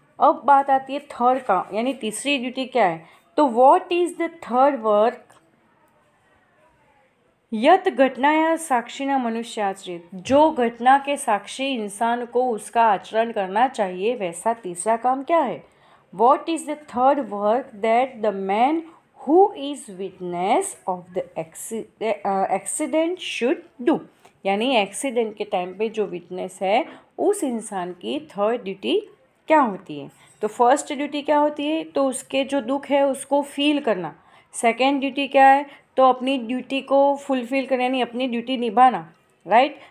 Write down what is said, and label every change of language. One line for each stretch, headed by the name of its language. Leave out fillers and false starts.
Hindi: अब बात आती है थर्ड का, यानी तीसरी ड्यूटी क्या है। तो
English: what is the third work
Sanskrit: यत घटनाया साक्षिणा मनुष्य आचरित।
Hindi: जो घटना के साक्षी इंसान को उसका आचरण करना चाहिए, वैसा तीसरा काम क्या है।
English: What is the third work that the man who is witness of the accident should do।
Hindi: यानी एक्सीडेंट के टाइम पे जो विटनेस है, उस इंसान की थर्ड ड्यूटी क्या होती है। तो फर्स्ट ड्यूटी क्या होती है, तो उसके जो दुख है उसको फील करना। सेकेंड ड्यूटी क्या है, तो अपनी ड्यूटी को फुलफिल करना, यानी अपनी ड्यूटी निभाना, राइट।